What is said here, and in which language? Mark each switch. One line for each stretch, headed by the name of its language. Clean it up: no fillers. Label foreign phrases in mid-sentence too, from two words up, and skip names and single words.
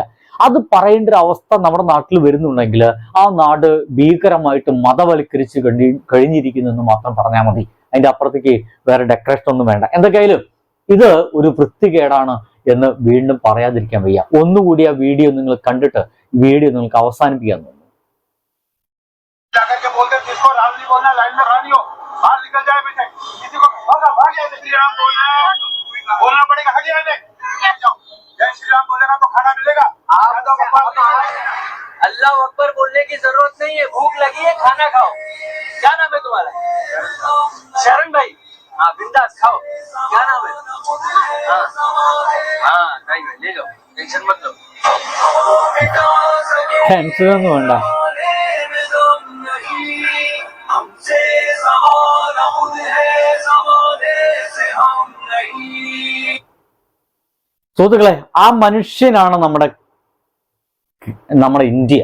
Malayalam: അത് പറയേണ്ട ഒരു അവസ്ഥ നമ്മുടെ നാട്ടിൽ വരുന്നുണ്ടെങ്കിൽ ആ നാട് ഭീകരമായിട്ട് മതവൽക്കരിച്ച് കഴിഞ്ഞിരിക്കുന്നു എന്ന് മാത്രം പറഞ്ഞാൽ മതി. അതിന്റെ അപ്പുറത്തേക്ക് വേറെ ഡെക്കറേഷൻ ഒന്നും വേണ്ട. എന്തൊക്കെയായാലും ഇത് ഒരു വൃത്തികേടാണ് എന്ന് വീണ്ടും പറയാതിരിക്കാൻ വയ്യ. ഒന്നുകൂടി ആ വീഡിയോ നിങ്ങൾ കണ്ടിട്ട് വീഡിയോ നിങ്ങൾക്ക് അവസാനിപ്പിക്കാൻ തോന്നുന്നു.
Arabic: الله أكبر
Hindi: बोलने की जरूरत नहीं है, भूख लगी है खाना खाओ। क्या नाम है तुम्हारा? शरण भाई। हाँ बिंदास खाओ। क्या नाम है? हाँ हाँ भाई ले लो, टेंशन मत लो।
Malayalam: ടെൻഷനൊന്നും വേണ്ട. സുഹൃത്തുക്കളെ, ആ മനുഷ്യനാണ് നമ്മുടെ ഇന്ത്യ.